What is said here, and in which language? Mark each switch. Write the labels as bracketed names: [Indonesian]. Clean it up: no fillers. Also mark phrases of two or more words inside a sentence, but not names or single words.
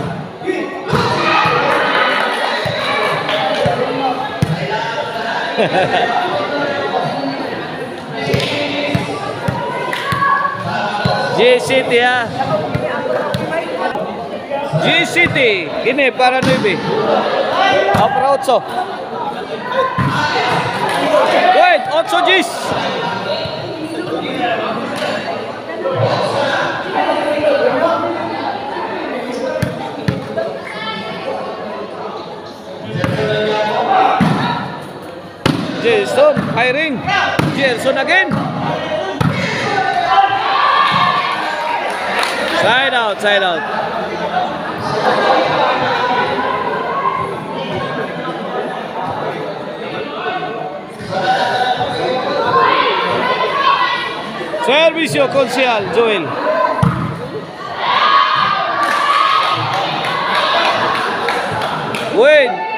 [Bikol] G-City ha. G-City. Ini para 9. Para 8. [English] Wait, 8 G's. Jason firing. Jason again. Side out, side out. [Bikol] Servisyo Konsyal Joel. [English] Win.